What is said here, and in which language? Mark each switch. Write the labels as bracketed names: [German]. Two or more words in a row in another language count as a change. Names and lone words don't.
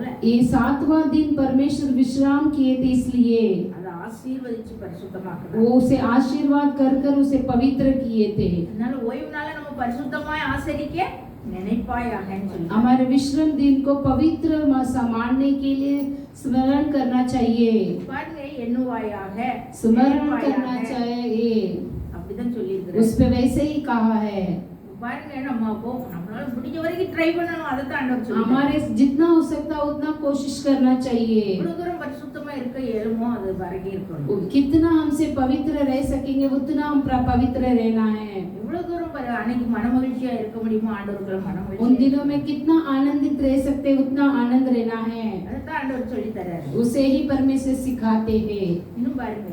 [Hindi] ये 7वां दिन परमेश्वर विश्राम किए थे, इसलिए [Tamil] அதை ஆசீர்வதிச்சு பரிசுத்தமாக்குறார். [Hindi] वो उसे आशीर्वाद कर कर उसे पवित्र किए थे. [Tamil] அதனால ஓய்வு நாளை நம்ம பரிசுத்தமாய் ஆசரிக்க நினைப்பாயாகன்னு சொல்லி [Hindi] हमारे विश्राम दिन को पवित्र मानने के लिए स्मरण करना चाहिए, [Tamil] பாருங்க, எண்ணுவாயாக [Hindi] स्मरण करना [Tamil] நினைப்பாயாக. [Hindi] चाहिए. [Tamil] அப்படிதான் சொல்லி [Hindi] उस [Tamil] இருக்கிறார். [Hindi] पे वैसे ही कहा है. [Tamil] பாருங்க, நம்மளால முடிஞ்ச வரைக்கும் ட்ரை பண்ணணும். அதை தான் ஆண்டவர் சொல்றார். [Hindi] हमारे जितना हो सकता उतना कोशिश करना चाहिए. [Tamil] இவ்வளவு தூரம் பரிசுத்தமா இருக்க இயலுமோ அது வரைக்கும் இருக்கணும். [Hindi] कितना हमसे पवित्र रह सकेंगे उतना हम पवित्र रहना है. [Tamil] இவ்வளவு தூரம் அன்னைக்கு மனமகிழ்ச்சியா இருக்க முடியுமோ ஆண்டவருக்குள்ள [Hindi] उन [Tamil] மனமகிழ்ச்சி. [Hindi] दिनों में कितना आनंदित रह सकते उतना आनंद रहना है. [Tamil] அதை தான் ஆண்டவர் சொல்லி தர்றாரு. [Hindi] उसे ही परमेश्वर सिखाते हैं. [Tamil] இன்னும் பாருங்க,